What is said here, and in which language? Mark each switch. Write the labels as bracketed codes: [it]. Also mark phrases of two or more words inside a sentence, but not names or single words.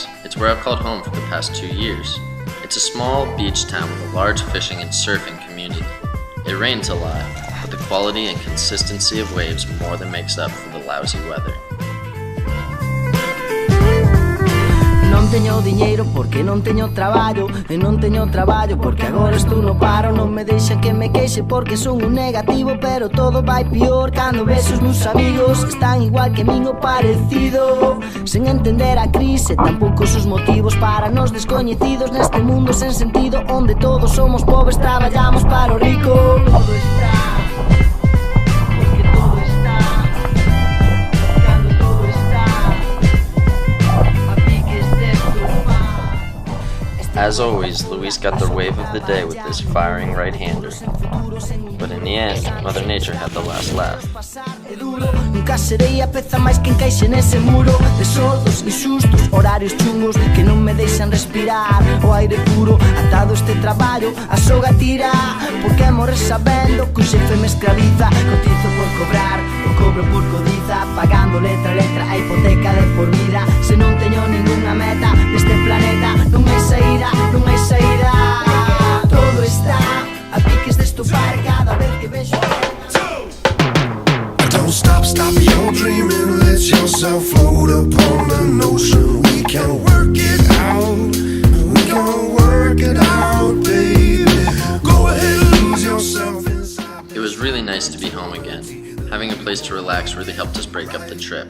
[en] It's where I've called home for the past 2 years. It's a small beach town with a large fishing and surfing community. It rains a lot, but the quality and consistency of waves more than makes up for the lousy weather. [gl] Non teño diñeiro porque non teño traballo. E non teño traballo porque agora estou no paro. Non me deixan que me queixe porque son un negativo. Pero todo vai pior cando ves os meus amigos están igual que min ou parecido. Sen entender a crise, tampouco os motivos para nos descoñecidos neste mundo sen sentido, onde todos somos pobres, traballamos para o rico. Todo está, porque todo está, cando todo está a piques de estufar. [en] As always, Luis got the wave of the day with his firing right-hander. But in the end, Mother Nature had the last laugh. [gl] Nunca serei a peza máis que encaixe nese muro de soldos inxustos, horarios chungos que non me deixan respirar o aire puro. Atado este traballo, a soga tira, porque morres sabendo que o xefe me esclaviza. Cotizo por cobrar, o cobro por codiza, pagando letra a letra a hipoteca de por vida. Se non teño ningunha meta neste planeta, non hai saída, non hai saída. Todo está a piques de estupar cada vez que vexo. [en] Don't stop your dreaming. Let yourself float upon an ocean. We can work it out. We can work it out, baby. Go ahead and lose yourself inside. It was really nice to be home again. Having a place to relax really helped us break up the trip.